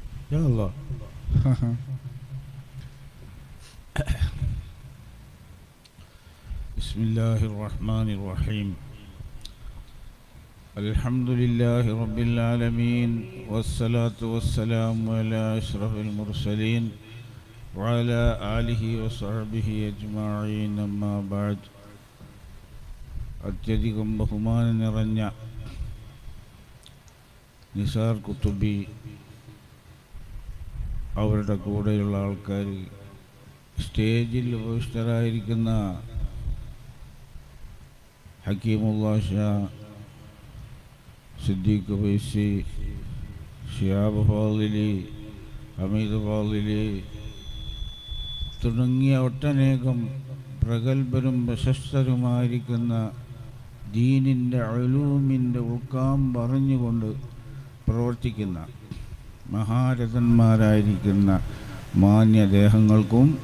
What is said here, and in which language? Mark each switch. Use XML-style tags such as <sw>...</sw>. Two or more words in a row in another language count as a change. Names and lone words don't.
<ar>يا الله. بسم الله الرحمن الرحيم. الحمد لله رب العالمين والصلاة والسلام على أشرف المرسلين وعلى آله وصحبه أجمعين. أما بعد.</ar> <ml>അത്യധികം ബഹുമാനം നിറഞ്ഞ നിസാർ കുത്തുബി, അവരുടെ കൂടെയുള്ള ആൾക്കാർ, സ്റ്റേജിൽ ഉപവിഷ്ടരായിരിക്കുന്ന ഹക്കീമുല്ലാ ഷാ, സിദ്ദീഖ് വൈസി, ഷിഹാബ് ഫാളിലി, ഹമീദ് ഫാളിലി തുടങ്ങിയ ഒട്ടനേകം പ്രഗത്ഭരും പ്രശസ്തരുമായിരിക്കുന്ന ദീനിൻ്റെ ഉലൂമിൻ്റെ ഉൾക്കാം പറഞ്ഞുകൊണ്ട് പ്രവർത്തിക്കുന്ന മഹാരഥന്മാരായിരിക്കുന്ന മാന്യദേഹങ്ങൾക്കും</ml>